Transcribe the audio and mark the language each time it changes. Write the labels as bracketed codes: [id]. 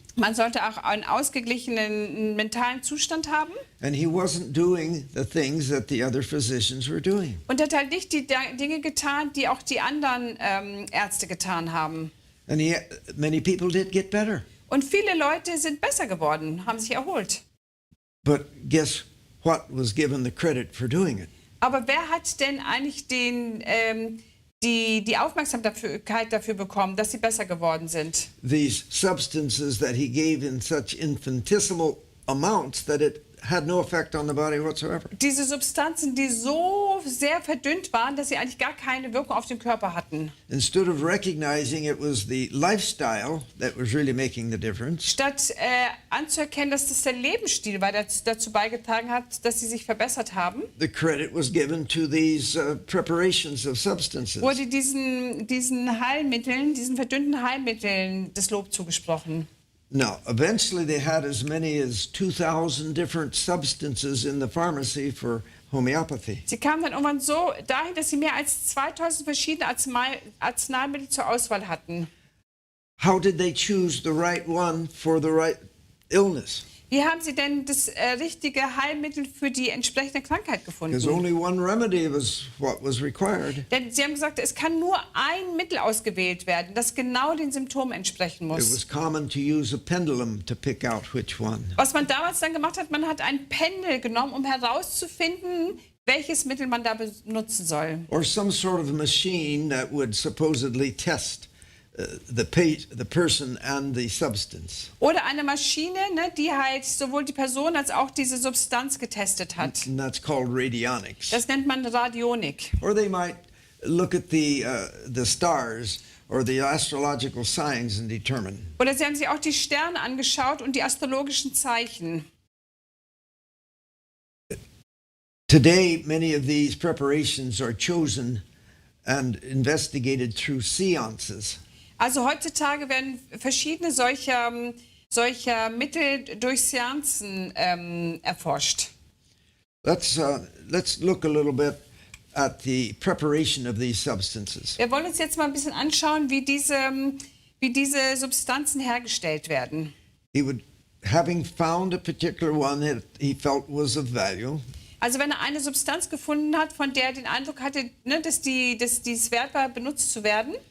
[de] Man sollte auch einen ausgeglichenen mentalen Zustand haben. [en] And he wasn't doing the things that the other physicians were doing. [de] Und er hat halt nicht die Dinge getan, die auch die anderen Ärzte getan haben. [en] And many people did get better. [de] Und viele Leute sind besser geworden, haben sich erholt. [en] But guess what was given the credit for doing it? [de] Aber wer hat denn eigentlich die Aufmerksamkeit dafür bekommen, dass sie besser geworden sind? [en] These substances that he gave in such infinitesimal amounts that it had no effect on the body whatsoever. [de] Diese Substanzen, die so sehr verdünnt waren, dass sie eigentlich gar keine Wirkung auf den Körper hatten. [en] Instead of recognizing it was the lifestyle that was really making the difference, [de] Statt anzuerkennen, dass das der Lebensstil war, der dazu beigetragen hat, dass sie sich verbessert haben, [en] the credit was given to these preparations of substances. [de] wurde diesen Heilmitteln, diesen verdünnten Heilmitteln das Lob zugesprochen. [en] Now, eventually they had as many as 2,000 different substances in the pharmacy for homeopathy. [de] Sie kamen dann irgendwann so dahin, dass sie mehr als 2000 verschiedene Arzneimittel zur Auswahl hatten. [en] How did they choose the right one for the right illness? [de] Wie haben sie denn das richtige Heilmittel für die entsprechende Krankheit [en] Because [de] gefunden? [en] only one remedy was what was required. [de] Denn sie haben gesagt, es kann nur ein Mittel ausgewählt werden, das genau den Symptomen entsprechen [en] It [de] muss. [en] was common to use a pendulum to pick out which one. [de] Was man damals dann gemacht hat, man hat ein Pendel genommen, um herauszufinden, welches Mittel man da benutzen soll. [en] Or some sort of machine that would supposedly test the person and the substance. [de] Oder eine Maschine, ne, die halt sowohl die Person als auch diese Substanz getestet hat. [en] And that's called radionics. [de] Das nennt man Radionik. [en] Or they might look at the stars or the astrological signs and determine. [de] Oder sie haben sich auch die Sterne angeschaut und die astrologischen Zeichen. [en] Today, many of these preparations are chosen and investigated through seances. [de] Also heutzutage werden verschiedene solcher Mittel durch Seanzen erforscht. [en] Let's look a little bit at the preparation of these substances. [de] Wir wollen uns jetzt mal ein bisschen anschauen, wie diese Substanzen hergestellt werden. [en] He would, having found a particular one that he felt was of value, [de] Also wenn er eine Substanz gefunden hat, von der er den Eindruck hatte, ne, dass es wert war, benutzt zu werden,